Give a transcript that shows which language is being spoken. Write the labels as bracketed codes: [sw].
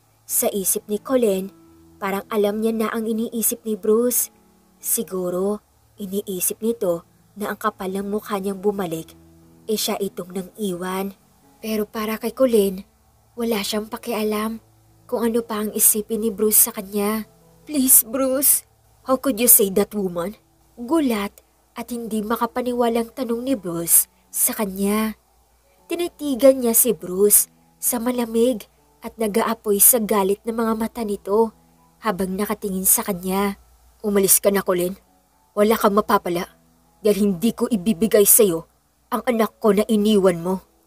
[tl] Sa isip ni Colleen, parang alam niya na ang iniisip ni Bruce. Siguro, iniisip nito na ang kapal ng mukha niyang bumalik, siya itong nang iwan. Pero para kay Colleen, wala siyang pakialam kung ano pa ang isipin ni Bruce sa kanya. [en] Please, Bruce, how could you say that, woman? [tl] Gulat at hindi makapaniwalang tanong ni Bruce sa kanya. Tinitigan niya si Bruce sa malamig at nag-aapoy sa galit ng mga mata nito habang nakatingin sa kanya. Umalis ka na, Colleen. Wala kang mapapala dahil hindi ko ibibigay sa iyo ang anak ko na iniwan mo.